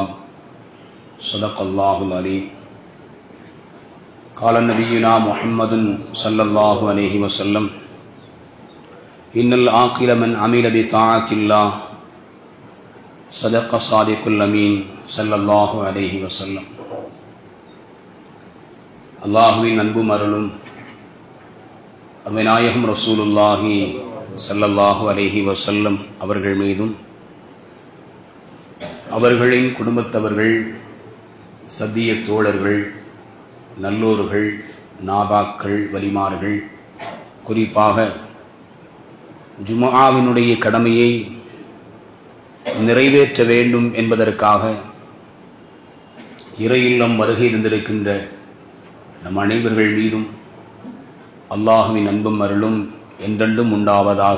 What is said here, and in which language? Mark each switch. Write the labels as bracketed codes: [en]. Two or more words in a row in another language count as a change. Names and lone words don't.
[ar] صدق الله العليم. قال نبينا محمد صلى الله عليه وسلم: إن العاقل من عمل بطاعة الله. صدق صادق الأمين صلى الله عليه وسلم. [ta] அல்லாஹுவின் அன்பும் அருளும் அருமைநாயகம் [ar] رسول الله صلى الله عليه وسلم [ta] அவர்கள் மீதும் அவர்களின் குடும்பத்தவர்கள், சத்திய தோழர்கள், நல்லோர்கள், நாபாக்கள், வலிமார்கள், குறிப்பாக ஜும்ஆவினுடைய கடமையை நிறைவேற்ற வேண்டும் என்பதற்காக இறை இல்லம் வருகை இருந்திருக்கின்ற நம் அனைவர்கள் மீதும் அல்லாஹுவின் அன்பும் அருளும் என்றென்றும் உண்டாவதாக.